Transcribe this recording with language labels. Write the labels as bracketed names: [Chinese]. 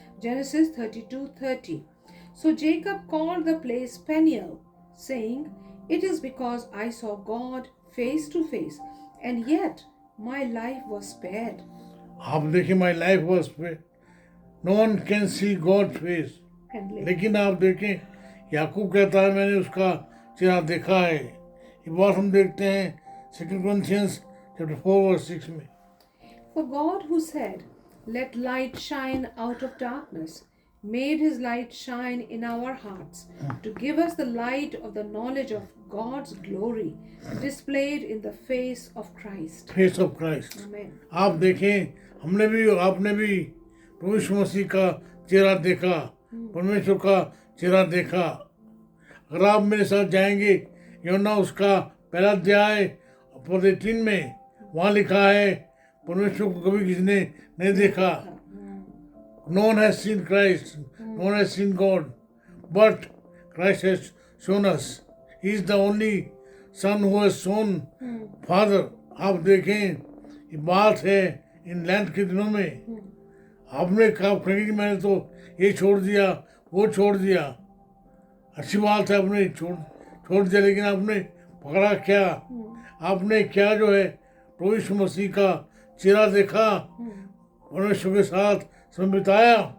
[English] Genesis 32:30. So Jacob called the place Peniel, saying, "It is because I saw God face to face, and yet my life was spared." [Hindi] आप देखिए [English] my life was spared. No one can see God's face. And live. [Hindi] लेकिन आप देखें याकूब कहता है मैंने उसका चेहरा देखा है. ये बात हम देखते हैं 2 Corinthians chapter 4 verse 6 में. [English] For God, who said, "Let light shine out of darkness," made his light shine in our hearts to give us the light of the knowledge of God's glory displayed in the face of Christ. Face of Christ. Amen. [Hindi] आप देखें हमने भी आपने भी प्रभु यीशु मसीह का चेहरा देखा, परमेश्वर का चेहरा देखा. अगर आप मेरे साथ जाएंगे यूहन्ना उसका पहला अध्याय पद 3 में वहाँ लिखा है परमेश्वर को कभी किसी ने नहीं देखा. [English] No one has seen Christ, no one has seen God, but Christ has shown us. He is the only Son who has shown Father. [Hindi] आप देखें ये बात है इन लैंड के दिनों में. आपने कहा कि मैंने तो ये छोड़ दिया वो छोड़ दिया. अच्छी बात है आपने छोड़ दिया, लेकिन आपने पकड़ा क्या? आपने क्या जो है प्रभु यीशु मसीह का चेहरा देखा, परमेश्वर के साथ समय बिताया.